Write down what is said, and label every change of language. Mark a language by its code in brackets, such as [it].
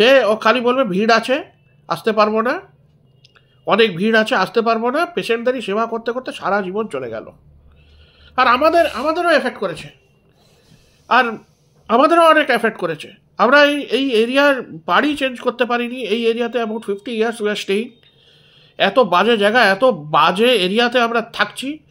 [bn] ও খালি বলবে ভিড় আছে, আসতে পারবো না, অনেক ভিড় আছে, আসতে পারবো না। পেশেন্টদেরই সেবা করতে করতে সারা জীবন চলে গেল। আর আমাদেরও এফেক্ট করেছে, অনেক এফেক্ট করেছে। আমরা এই এরিয়ার বাড়ি চেঞ্জ করতে পারিনি। এই এরিয়াতে [en] About 50 years we are staying। [bn] এত বাজে জায়গা, এত বাজে এরিয়াতে আমরা থাকছি।